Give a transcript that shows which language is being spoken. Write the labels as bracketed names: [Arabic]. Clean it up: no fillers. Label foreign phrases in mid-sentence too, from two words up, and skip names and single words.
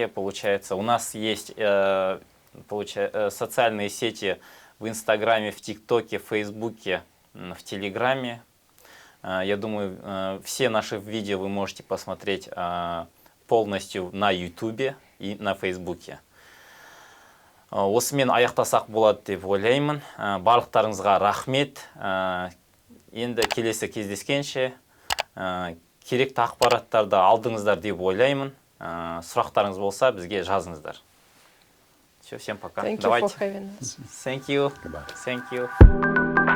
[Russian] Получается, у нас есть социальные сети в Инстаграме, в ТикТоке, в Фейсбуке, в Телеграме. Я думаю, все наши видео вы можете посмотреть полностью на Ютубе и на Фейсбуке. [Kazakh] Осымен аяқтасақ болады деп ойлаймын. Барлықтарыңызға рахмет. Енді келесі кездескенше керекті ақпараттарды алдыңыздар деп ойлаймын. Сұрақтарыңыз болса, бізге жазыңыздар. [Russian] Все, всем пока. [English] Thank you for having us. Thank you. Goodbye. Thank you.